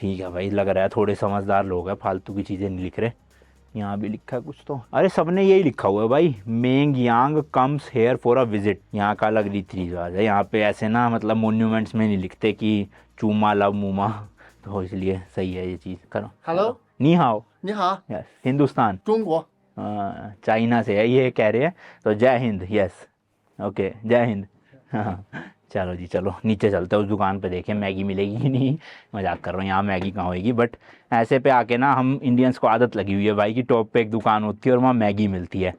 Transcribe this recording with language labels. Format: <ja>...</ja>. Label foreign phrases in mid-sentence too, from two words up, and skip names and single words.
<hi>ठीक है भाई, लग रहा है थोड़े समझदार लोग हैं, फालतू की चीज़ें नहीं लिख रहे। यहाँ भी लिखा है कुछ तो, अरे सबने यही लिखा हुआ है भाई, मेंग यांग</hi> <en>comes here for a visit.</en> <hi>यहाँ का अलग रीति रिवाज है, यहाँ पे ऐसे ना मतलब मोन्यूमेंट्स में नहीं लिखते कि चूमा लव मूमा, तो इसलिए सही है ये चीज़। करो</hi> <en>，Hello，</en> <zh>你好. 你好，</zh> <en>यस हिंदुस्तान,</en> <zh>中国。</zh> <hi>चाइना से है ये कह रहे हैं, तो जय हिंद।</hi> <en>yes okay</en> <hi>जय हिंद। हाँ चलो जी, चलो नीचे चलते हैं, उस दुकान पे देखें मैगी मिलेगी कि नहीं। मजाक कर रहा हूँ, यहाँ मैगी कहाँ होएगी, बट ऐसे पे आके ना हम इंडियंस को आदत लगी हुई है भाई कि टॉप पे एक दुकान होती है और वहाँ मैगी मिलती है।</hi>